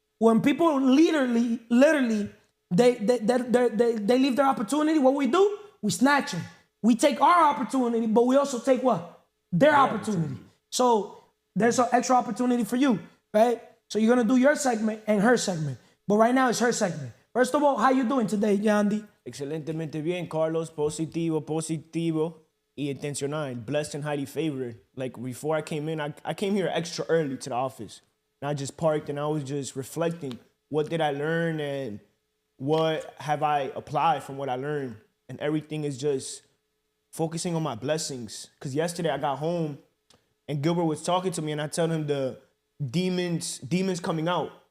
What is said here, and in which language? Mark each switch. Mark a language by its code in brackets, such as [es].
[en] When people literally, they leave their opportunity, what we do? We snatch them. We take our opportunity, but we also take what? Their opportunity. So there's an extra opportunity for you, right? So you're going to do your segment and her segment. But right now it's her segment. First of all, how you doing today, Yandy? [es] Excelentemente bien, Carlos. Positivo y intencional. [en] Blessed and highly favored. Like before I came in, I came here extra early to the office. And I just parked and I was just reflecting. What did I learn and what have I applied from what I learned? And everything is just focusing on my blessings. Because yesterday I got home and Gilbert was talking to me and I told him the demons coming out.